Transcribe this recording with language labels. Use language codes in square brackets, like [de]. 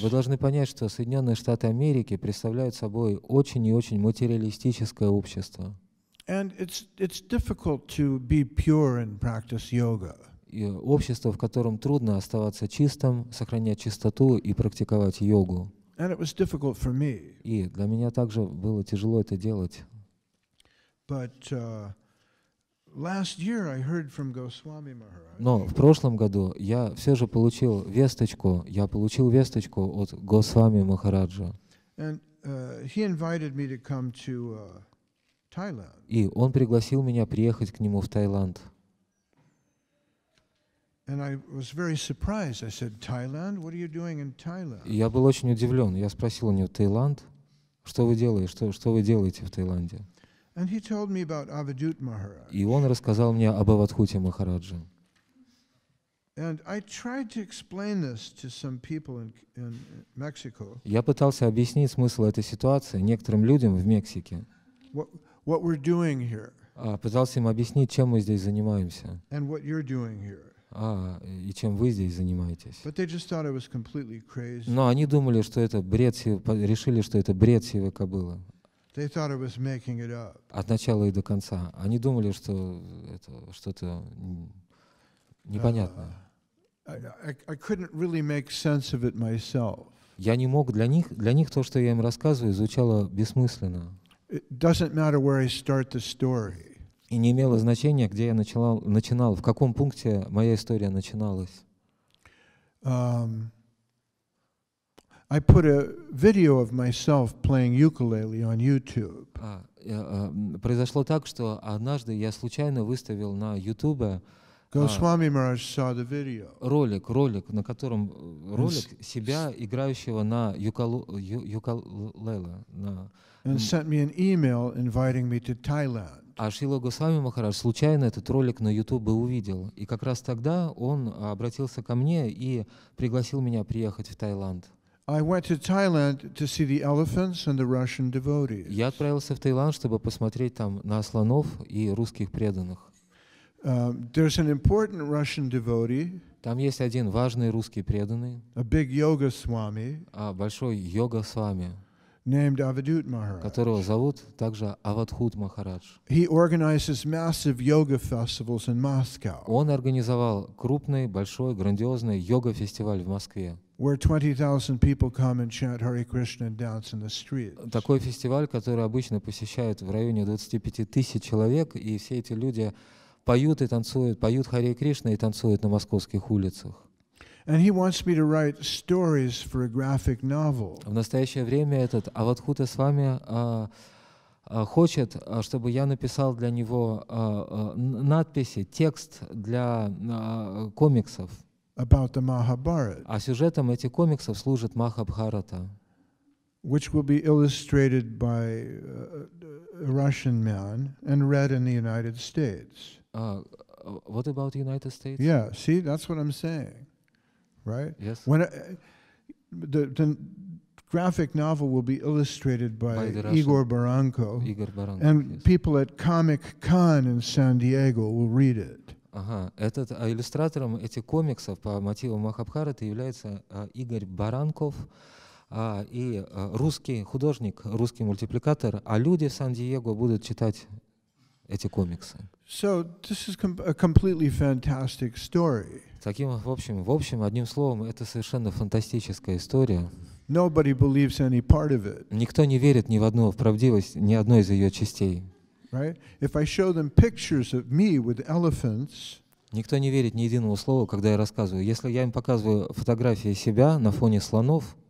[ru] Вы должны понять, что Соединенные Штаты Америки представляют собой очень и очень материалистическое общество. [en] And it's difficult to be pure and practice yoga. [ru] И общество, в котором трудно оставаться чистым, сохранять чистоту и практиковать йогу. [en] And it was difficult for me. [ru] И для меня также было тяжело это делать. [en] But last year I heard from Goswami Maharaj. [ru] Но в прошлом году я все же получил весточку от Госвами Махараджа. [en] And he invited me to come to Thailand. [ru] И он пригласил меня приехать к нему в Таиланд. [en] And I was very surprised. I said, Thailand? What are you doing in Thailand? [ru] И я был очень удивлен. Я спросил у него: Таиланд? Что вы делаете? Что вы делаете в Таиланде? [en] And he told me about Avadut Maharaj. [ru] И он рассказал мне об Авадхуте Махараджи. [en] And I tried to explain this to some people in Mexico. [ru] Я пытался объяснить смысл этой ситуации некоторым людям в Мексике. [en] What we're doing here. [ru] Пытался им объяснить, чем мы здесь занимаемся. [en] And what you're doing here. [ru] И чем вы здесь занимаетесь. [en] But they just thought I was completely crazy. [ru] Но они думали, что это бред, решили, что это бред сивой кобылы. [en] They thought I was making it up. [ru] От начала и до конца. Они думали, что это что-то непонятное. [en] I couldn't really make sense of it myself. [ru] Я не мог, для них то, что я им рассказываю, звучало бессмысленно. [en] It doesn't matter where I start the story. [ru] И не имело значения, где я начинал, в каком пункте моя история начиналась. [en] I put a video of myself playing ukulele on YouTube. [ru] Произошло так, что однажды я случайно выставил на YouTube [en] Goswami Maharaj saw the video. [ru] ролик, на котором себя, играющего на юкалеле. [en] And sent me an email inviting me to Thailand. [ru] А Шрила Госвами Махарадж случайно этот ролик на YouTube увидел. И как раз тогда он обратился ко мне и пригласил меня приехать в Таиланд. [en] I went to Thailand to see the elephants and the Russian devotees. [ru] Я отправился в Таиланд, чтобы посмотреть там на слонов и русских преданных. [en] There's an important Russian devotee. [ru] Там есть один важный русский преданный, [en] A big yoga swami. [ru] большой йога-свами. [en] named Avadut Maharaj. [ru] которого зовут также Авадхут Махарадж. [en] He organizes massive yoga festivals in Moscow, [ru] Он организовал крупный, большой, грандиозный йога-фестиваль в Москве. [en] where 20,000 people come and chant Hare Krishna and dance in the streets. [ru] Такой фестиваль, который обычно посещают в районе 25 тысяч человек, и все эти люди поют и танцуют, поют Харе Кришна и танцуют на московских улицах. [en] And he wants me to write stories for a graphic novel. [ru] В настоящее время этот Авадхута с вами хочет, чтобы я написал для него надписи, текст для комиксов. [en] About the Mahabharata, [ru] А сюжетом этих комиксов служит Махабхарата, [en] which will be illustrated by a Russian man and read in the United States. What about United States? Yeah, see, that's what I'm saying, right? Yes. When the graphic novel will be illustrated by Igor Baranko, [ru] Игорь Баранков, [en] and yes. people at Comic Con in San Diego will read it. [ru] Ага, иллюстратором этих комиксов по мотивам Махабхараты является Игорь Баранков, и русский художник, русский мультипликатор, а люди в Сан-Диего будут читать эти комиксы. [en] So this is a completely fantastic story. [ru] Таким, в общем, одним словом, это совершенно фантастическая история. [en] Nobody believes any part of it. [ru] Никто не верит в правдивость ни одной из ее частей. [en] Right? If I show them pictures of me with elephants, [ru] Никто не верит ни единому слову, когда я рассказываю. Если я им показываю фотографии себя на фоне слонов